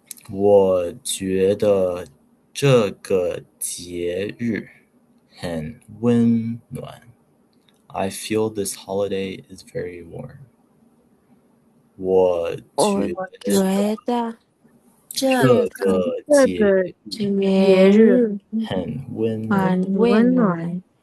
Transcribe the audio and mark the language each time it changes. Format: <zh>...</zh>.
<zh>我觉得这个节日很温暖。</zh> <en>I feel this holiday is very warm.</en> <zh>我觉得这个节日很温暖。</zh>